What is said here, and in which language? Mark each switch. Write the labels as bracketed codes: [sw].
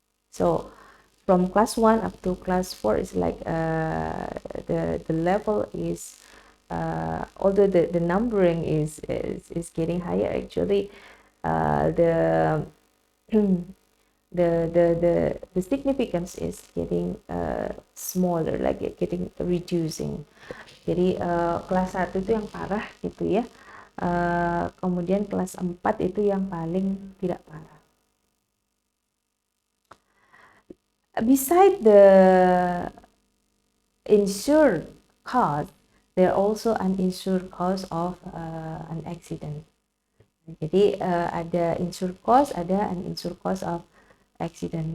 [en] So from class 1 up to class 4 is like the level is although the numbering is getting higher, actually the the significance is getting smaller, like getting reducing. [id] Jadi kelas 1 itu yang parah gitu ya. Kemudian kelas 4 itu yang paling tidak parah. [en] Beside the insured cost, there are also uninsured cost of an accident. [id] Jadi ada [en] insured cost, [id] ada [en] uninsured cost of accident.